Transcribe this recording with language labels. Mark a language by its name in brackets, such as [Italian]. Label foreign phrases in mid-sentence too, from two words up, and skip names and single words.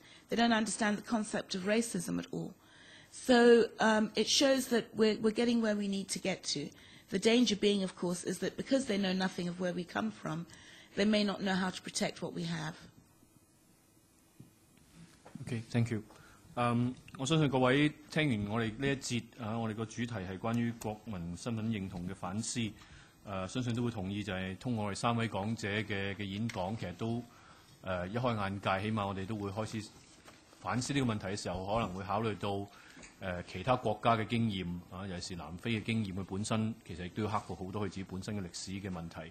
[English] They don't understand the concept of racism at all. So it shows that we're getting where we need to get to. The danger being, of course, is that because they know nothing of where we come from, they may not know how to protect what we have. Okay, thank you. [Cantonese] 我相信各位聽完我哋呢一節我哋個主題係關於國民身份認同嘅反思，相信都會同意就係通過我哋3位講者嘅演講，其實都一開眼界，起碼我哋都會開始反思呢個問題嘅時候，可能會考慮到其他國家嘅經驗尤其是南非嘅經驗，佢本身其實亦都要克服好多佢自己本身嘅歷史嘅問題。